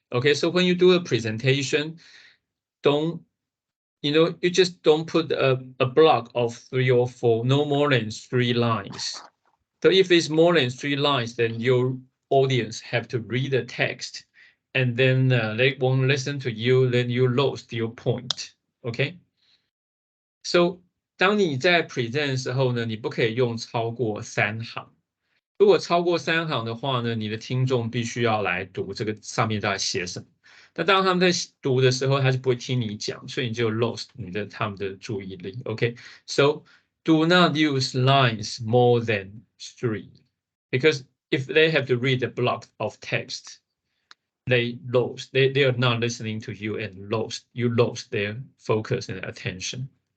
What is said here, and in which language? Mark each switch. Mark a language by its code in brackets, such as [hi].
[en] Okay, so when you do a presentation, you just don't put a block of 3 or 4, no more than 3 lines. So if it's more than 3 lines, then your audience have to read the text, and then they won't listen to you, then you lost your point. [zh] Okay, so 当你在 present 的时候呢，你不可以用超过3行。如果超过3行的话呢，你的听众必须要来读这个上面在写什么。那当他们在读的时候，他就不会听你讲，所以你就 lost 他们的注意力。 [en] Okay, so do not use lines more than 3, because if they have to read a block of text, they are not listening to you and you lost their focus and attention.